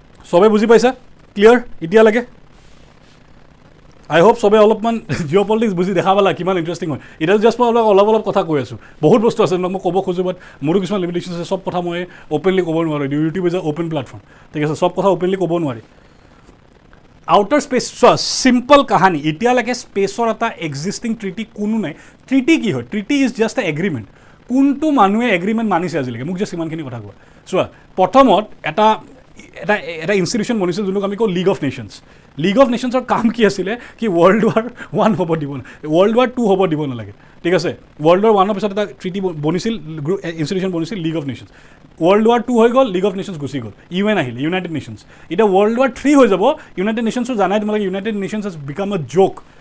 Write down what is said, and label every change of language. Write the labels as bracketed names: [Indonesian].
[Assamese] চবে বুজি পাইছা ক্লিয়াৰ এতিয়ালৈকে [English] I hope [Assamese] চবে অলপমান জিঅ' পলিটিক্স বুজি দেখা পালা কিমান ইণ্টাৰেষ্টিং হয় এতিয়া জাষ্ট মই অলপ কথা কৈ আছোঁ বহুত বস্তু আছে মই ক'ব খোজোঁ বাট মোৰো কিছুমান লিমিটেশ্যন আছে চব কথা মই অ'পেনলি ক'ব নোৱাৰোঁ [English] YouTube is a open platform [Assamese] ঠিক আছে চব কথা অ'পেনলি ক'ব নোৱাৰি আউটাৰ স্পেচ চোৱা চিম্পল কাহানী এতিয়ালৈকে স্পেচৰ এটা এক্সিষ্টিং ট্ৰিটি কোনো নাই ট্ৰিটি কি হয় [English] treaty is just a agreement [Assamese] কোনটো মানুহে এগ্ৰিমেণ্ট মানিছে আজিলৈকে মোক জাষ্ট ইমানখিনি কথা কোৱা চোৱা প্ৰথমত এটা এটা ইনষ্টিটিউশ্যন বনিছিল যোনটোক আমি কওঁ league of nations. League of নেশ্যনছৰ কাম কি আছিলে কি ৱৰ্ল্ড ৱাৰ 1 হ'ব দিব, ৱৰ্ল্ড ৱাৰ 2 হ'ব দিব নালাগে, ঠিক আছে। ৱৰ্ল্ড ৱাৰ 1ৰ পিছত এটা treaty বনিছিল, institution বনিছিল league of nations. World war 2 হৈ গ'ল, লিগ অফ নেশ্যনছ গুচি গ'ল, UN আহিলে, ইউনাইটেড নেশ্যনছ। এতিয়া ৱৰ্ল্ড ৱাৰ 3 হৈ যাব, ইউনাইটেড নেশ্যনছো জানাই তোমালোকে, [English] United Nations has become a joke.